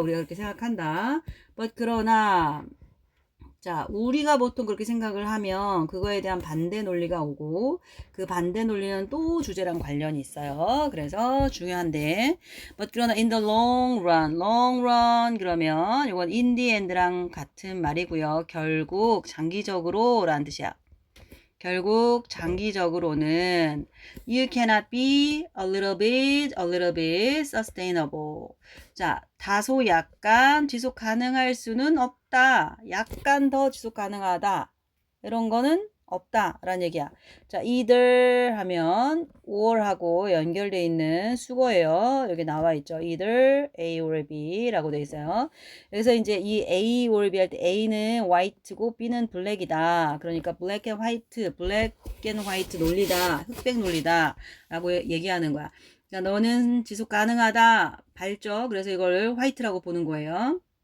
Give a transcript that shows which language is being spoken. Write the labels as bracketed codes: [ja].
[ko] 우리가 그렇게 생각한다. but 그러나 자, 우리가 보통 그렇게 생각을 하면 그거에 대한 반대 논리가 오고 그 반대 논리는 또 주제랑 관련이 있어요. 그래서 중요한데 but 그러나 [en] in the long run [ko] 그러면 이건 [en] in the end [ko] 랑 같은 말이고요. 결국 장기적으로 라는 뜻이야. 결국 장기적으로는 [en] you cannot be a little bit sustainable. [ko] 자, 다소 약간 지속 가능할 수는 없다. 약간 더 지속 가능하다. 이런 거는 없다 라는 얘기야. 자, either 하면 or하고 연결되어 있는 수거예요. 여기 나와 있죠. either A or B 라고 되어 있어요. 그래서 이제 이 A or B 할 때 A는 white고 B는 black이다. 그러니까 black and white 논리다. 흑백 논리다. 라고 얘기하는 거야. 그러니까 너는 지속 가능하다. 밝죠? 그래서 이걸 화이트라고 보는 거예요.